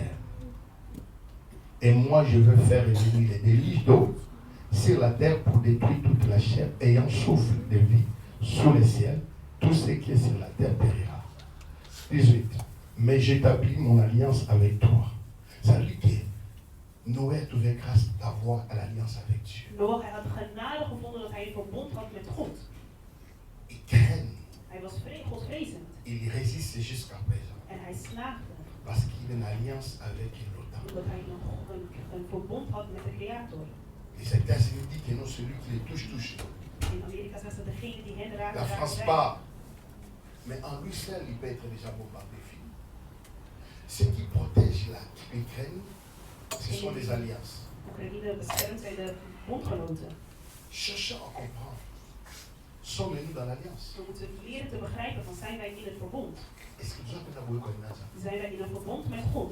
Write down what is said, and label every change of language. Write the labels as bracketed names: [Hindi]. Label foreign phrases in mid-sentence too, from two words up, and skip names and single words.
[French] Et moi je veux faire revenir les déluges d'eau sur la terre pour détruire toute la chair ayant souffle de vie sous le ciel. Tout ce qui est sur la terre périra. 18. Mais j'établis mon alliance avec toi. Ça veut dire que Noé a trouvé grâce d'avoir l'alliance avec Dieu. [Dutch] Noach had genade gevonden dat hij een verbond had met God. [French] Il craint. [Dutch] Hij was godvrezend. [French] Il résiste jusqu'à présent. [Dutch] En hij slaagde. [French] Parce qu'il a une alliance avec l'autre. [Dutch] Omdat hij een verbond had met de Creator. [French] Les États-Unis disent que non, celui qui les touche, touche. [Dutch] In Amerika zegt ze degene die hen raakt. [French] La France pas. Mais en lui seul, il peut être déjà bombardé. Ce qui protège l'Ukraine, ce sont les alliances. Cherchez à comprendre. Sommes-nous dans l'alliance? Est-ce que nous avons connaître?